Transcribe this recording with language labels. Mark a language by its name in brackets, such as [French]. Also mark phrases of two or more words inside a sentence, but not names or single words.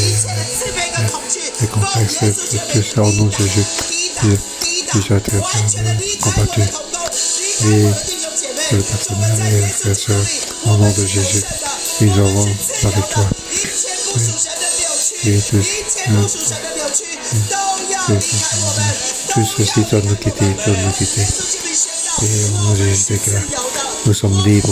[Chinese] 一切的自卑跟恐惧，奉耶稣基督的名抵挡，完全的离开我的同工，离开我的弟兄姐妹，主我在耶稣基督里，我们是神的，我们是自由的，一切不属神的扭曲，一切不属神的扭曲，都要离开我们，都要离开我们，奉耶稣基督里宣告，我们是自由的， [French] Nous sommes [Chinese] 我 [French] libres, [Chinese] 们是自由的， [French] nous sommes libres, [Chinese] 我们是自由的， [French] nous sommes libres. [Chinese] 我们是自由的。 [French] Nous sommes libres.